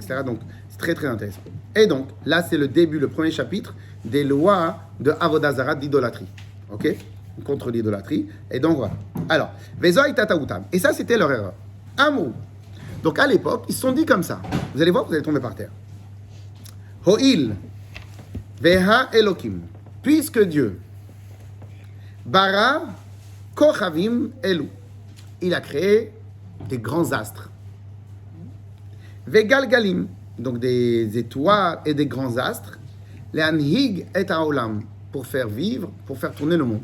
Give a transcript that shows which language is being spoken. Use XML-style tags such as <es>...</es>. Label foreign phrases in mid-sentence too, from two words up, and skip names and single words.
<fr>Donc, c'est très, très intéressant. Et donc, là, c'est le début, le premier chapitre des lois de Avodah Zarah, d'idolâtrie. OK? Contre l'idolâtrie. Et donc, voilà. Alors,</fr> <he>וזו הייתה טעותם.</he> <fr>Et ça, c'était leur erreur. Un mot. Donc, à l'époque, ils se sont dit comme ça. Vous allez voir, vous allez tomber par terre.</fr> <he>הואיל והאלוקים.</he> <fr>Puisque Dieu,</fr> <he>ברא כוכבים אלו.</he> <fr>Il a créé des grands astres. Vegalgalim, donc des étoiles et des grands astres.</fr> <he>להנהיג את העולם,</he> <fr>pour faire vivre, pour faire tourner le monde.</fr>